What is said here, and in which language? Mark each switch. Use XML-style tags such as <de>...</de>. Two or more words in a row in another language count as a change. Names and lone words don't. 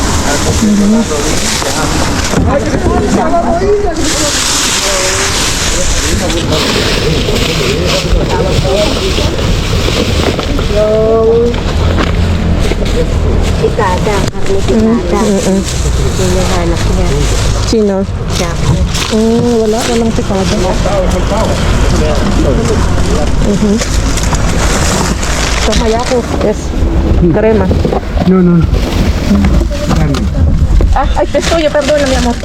<tl>Yung pikada, karne pikada. Yung nahanap niya. Sino? Jack. Walang pikada. Kamaya ko. Yes.</tl> <es>Crema. No. Ay, es tuyo, perdona, mi amor.</es>